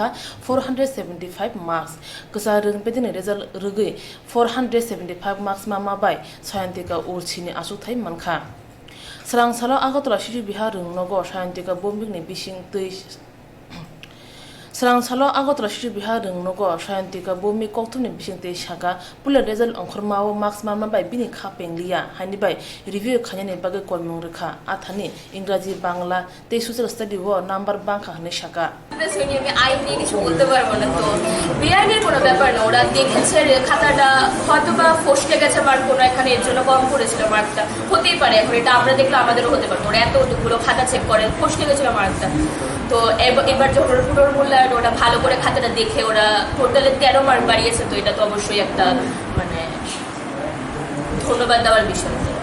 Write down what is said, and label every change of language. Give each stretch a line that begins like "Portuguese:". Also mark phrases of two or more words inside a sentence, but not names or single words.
Kok Borok: 475 marks kasa rung bedene result ruge 475 marks mama bai Shantika urchini asuk thaim manka Swrangchati Agartala Shichu Bihar rung nogo Shantika bombing ni bising tei Swrangchati Agartala Shichu Bihar rung nogo Shantika bombi Koktwma bising tei shaka pula result ongkhormao marks mama bai bini khapeng liya hani bai review khane bage komung rekha athani
Bangla: ইংরেজি বাংলা
Kok Borok: tei
English: social study
Kok Borok: wo number bangkha hane shaka
Bangla: আমি আইন নিয়ে কিছু বলতে পারবো না তো বিআইনের কোনো ব্যাপার না ওরা দেখেছে খাতাটা হয়তো বা ফসকে গেছে মার্ক কোনো এখানে এর জন্য কম করেছিল মার্কটা হতেই পারে এখন এটা আমরা দেখলে আমাদেরও হতে পারতো ওরা এতগুলো খাতা চেক করে ফসকে গেছিল মার্কটা তো এবার যখন ওরা পুনর্মূল্যায়ন ওরা ভালো করে খাতাটা দেখে ওরা টোটালে 13 মার্ক বাড়িয়েছে তো এটা তো অবশ্যই একটা মানে ধন্যবাদ দেওয়ার বিষয়